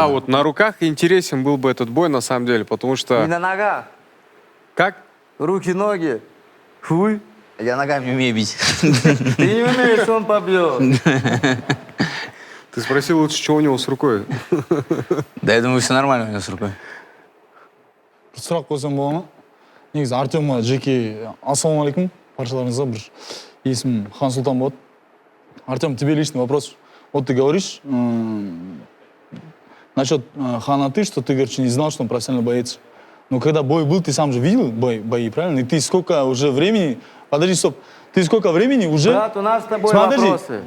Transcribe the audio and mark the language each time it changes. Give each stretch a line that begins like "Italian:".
Russian: Да, вот на руках интересен был бы этот бой на самом деле, потому что... И на ногах. Как? Руки, ноги. Фуй. Я ногами не умею бить. Ты не умеешь, он побьет. Ты спросил лучше, что у него с рукой. Да, я думаю, все нормально у него с рукой.
Kazakh: бір сұрақ қойсам бола ма? Негізі Артемға жеке ассалаумағалейкум, баршаларыңызға бір есімім Хан Сұлтан болады.
Russian: Артем, тебе личный вопрос. Вот ты говоришь насчет Ханаты, что ты, короче, не знал, что он профессиональный боец. Но когда бой был, ты сам же видел бои, правильно? И ты сколько уже времени... Подожди, стоп. Ты сколько времени уже... Брат, у нас с тобой вопросы.